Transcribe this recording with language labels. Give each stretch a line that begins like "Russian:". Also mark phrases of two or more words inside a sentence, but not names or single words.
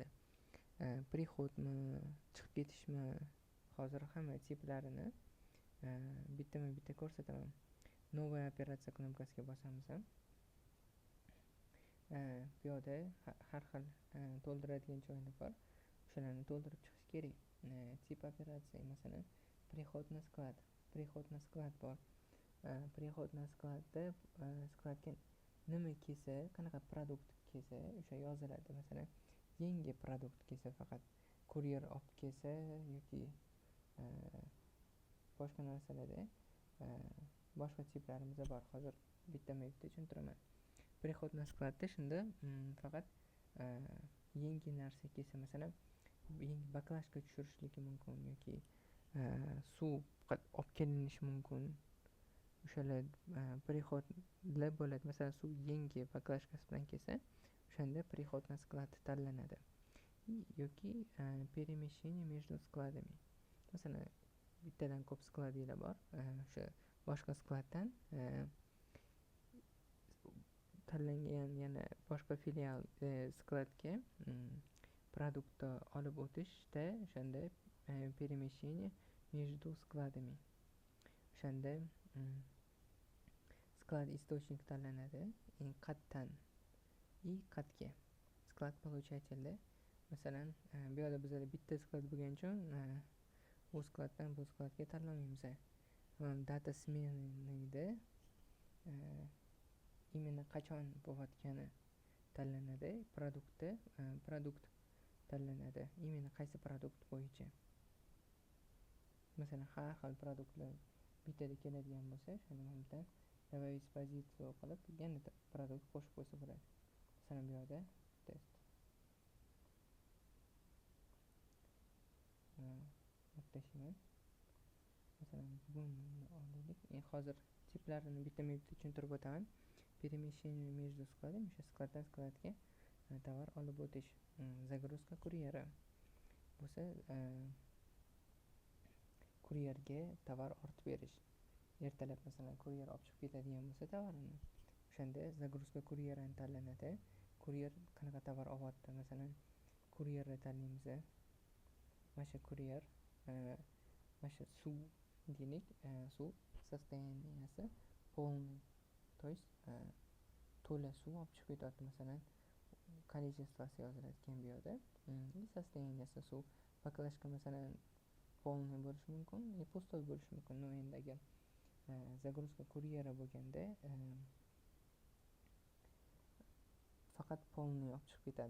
Uzbek: Приходmi, chiqib ketishmi, hozir hamma tiplarini bittama-bitta ko'rsataman. Новая operatsiya knopkasiga bosamiz. Bu yoqda har xil to'ldiradigan joylar bor. O'shalarni to'ldirib chiqish kerak. Tip operatsiya, masalan,
Russian: приход на склад bor. Приход на
Uzbek: skladda skladga nima kelsa, qanaqa produkt kelsa, o'sha yoziladi. Masalan, yangi produkt kelsa, faqat kuryer olib kelsa yoki boshqa narsalarda boshqa tiplarimiz bor. Hozir bittama-bitta tushuntiraman.
Russian: Приход на
Uzbek: skladda shunda faqat yangi narsa kelsa, masalan, yangi baklashka tushirishligi mumkin yoki suv olib kelinishi mumkin. O'shalar приходlar bo'ladi. Masalan, suv yangi baklashkasi bilan kelsa, o'shanda
Russian: приход на sklad
Uzbek: tanlanadi.
Russian: Yoki перемещение между складами.
Uzbek: Masalan, bittadan ko'p skladlar bor. O'sha boshqa skladdan tanlangan yana boshqa filial skladga produktni olib o'tishda o'shanda
Russian: перемещение между складами.
Uzbek: O'shanda sklad источник tanlanadi. Qatdan qatga sklad получателda. Masalan, bu yerda bizda bitta sklad bo'lgani uchun u skladdan bu skladga tanlamaymiz. Data smenida именно qachon bo'layotgani tanlanadi. Produkt tanlanadi. Именно qaysi produkt bo'yicha. Masalan, har xil produktlar bittada keladigan bo'lsa, shuni bilan
Russian: добавить позицию
Uzbek: qilib, yana produkt qo'shib qo'ysa bo'ladi. Masalan, bu yerda test. O'tashimiz. Masalan, buni olaylik. Hozir tiplarini bittama-bitta tushuntirib o'taman.
Russian: Перемещение между складами,
Uzbek: o'sha skladdan skladga tovar olib o'tish. Загрузка kuryeri bo'lsa, kuryerga tovar ortib berish. Ertalab masalan kuryer olib chiqib ketadigan bo'lsa tovarini, o'shanda загрузка kuryerini tanlanadi. Kuryer qanaqa tovar olyapti? Masalan, kuryerni tanlaymiz. Mana shu kuryer, mana shu suv deylik, suv
Russian: состоянияsi полный. То есть
Uzbek: to'la suv olib chiqib ketyapti. Masalan, количествоsi yoziladi keyin bu yerda. Состоянияsi suv baklashka masalan полный bo'lishi mumkin, пустой bo'lishi mumkin. No, endi agar загрузка kuryeri bo'lganda faqat полный olib chiqib ketadi.